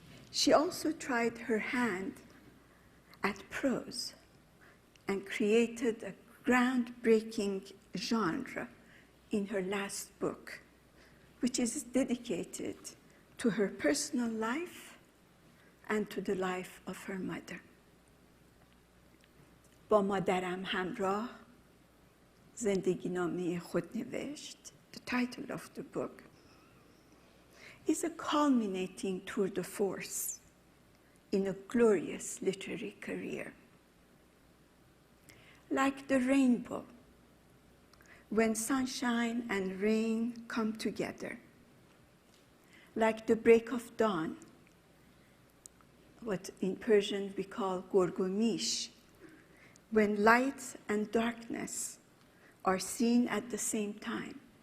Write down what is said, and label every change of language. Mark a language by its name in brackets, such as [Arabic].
[English] She also tried her hand at prose and created a groundbreaking genre in her last book, which is dedicated to her personal life and to the life of her mother. [Persian] با مادرم همراه زندگی نامه خود نوشت. [English] The title of the book is a culminating tour de force in a glorious literary career. Like the rainbow, when sunshine and rain come together, like the break of dawn, what in Persian we call gorgomish, when light and darkness are seen at the same time.